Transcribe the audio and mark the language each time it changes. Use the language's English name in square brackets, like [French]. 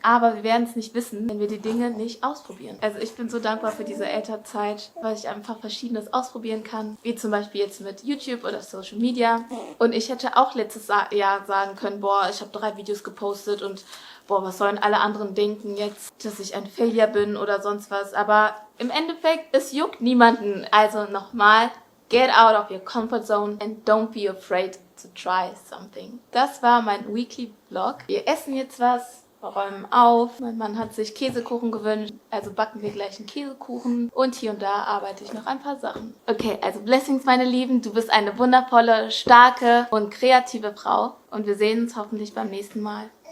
[German] Aber wir werden es nicht wissen, wenn wir die Dinge nicht ausprobieren. Also ich bin so dankbar für diese Elternzeit, weil ich einfach Verschiedenes ausprobieren kann, wie zum Beispiel jetzt mit YouTube oder Social Media. Und ich hätte auch letztes Jahr sagen können, boah, ich habe 3 Videos gepostet und boah, was sollen alle anderen denken jetzt, dass ich ein Failure bin oder sonst was. Aber im Endeffekt, es juckt niemanden. Also nochmal, [English] get out of your comfort zone and don't be afraid to try something. [German] Das war mein Weekly Vlog. Wir essen jetzt was, räumen auf. Mein Mann hat sich Käsekuchen gewünscht, also backen wir gleich einen Käsekuchen. Und hier und da arbeite ich noch ein paar Sachen. Okay, also Blessings, meine Lieben. Du bist eine wundervolle, starke und kreative Frau. Und wir sehen uns hoffentlich beim nächsten Mal.